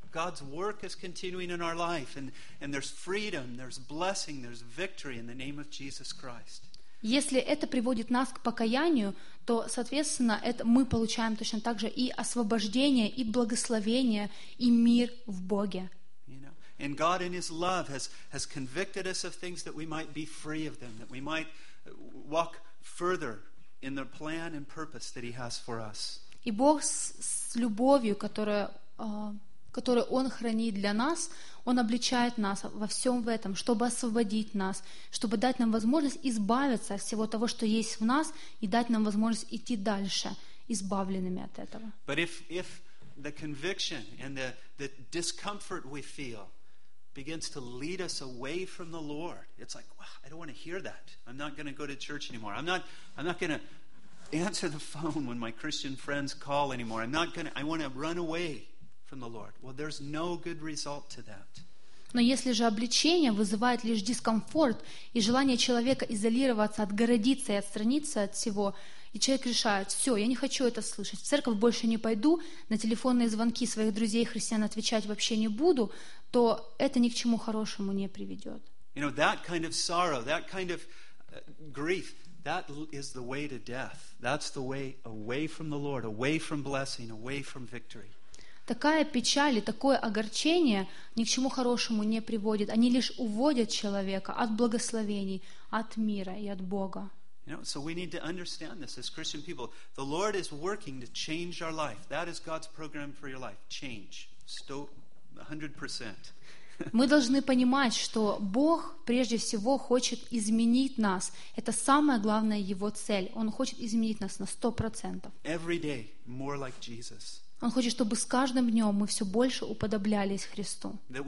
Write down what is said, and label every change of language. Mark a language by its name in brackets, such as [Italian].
[English] God's work is continuing in our life, and there's freedom, there's blessing, there's victory in the name of Jesus Christ. [Russian] Если это приводит нас к покаянию, то, соответственно, это мы получаем точно так же и освобождение, и благословение, и мир в Боге. [English] You know, and God in His love has convicted us of things that we might be free of them, that we might walk further in the plan and purpose that He has for us. [Russian] И Бог с любовью, которую Он хранит для нас, Он обличает нас во всем в этом, чтобы освободить нас, чтобы дать нам возможность избавиться от всего того, что есть в нас, и дать нам возможность идти дальше, избавленными от этого. [English] But if the conviction and the discomfort we feel begins to lead us away from the Lord, it's like, wow, I don't want to hear that. I'm not going to go to church anymore. I'm not going to answer the phone when my Christian friends call anymore. I want to run away from the Lord. Well, there's no good result to that. [Russian] Но если же обличение вызывает лишь дискомфорт и желание человека изолироваться, отгородиться и отстраниться от всего, и человек решает: все, я не хочу это слышать, в церковь больше не пойду, на телефонные звонки своих друзей христиан отвечать вообще не буду, то это ни к чему хорошему не приведет. [English] You know, that kind of sorrow, that kind of grief, that is the way to death. That's the way away from the Lord, away from blessing, away from victory. [Russian] Такая печаль и такое огорчение ни к чему хорошему не приводит. Они лишь уводят человека от благословений, от мира и от Бога. [English] You know, so we need to understand this as Christian people. The Lord is working to change our life. That is God's program for your life. Change. 100%. [Russian] Мы должны понимать, что Бог прежде всего хочет изменить нас. Это самая главная Его цель. Он хочет изменить нас на 100%. [English] Every day, more like Jesus. [Russian] Он хочет, чтобы с каждым днем мы все больше уподоблялись Христу.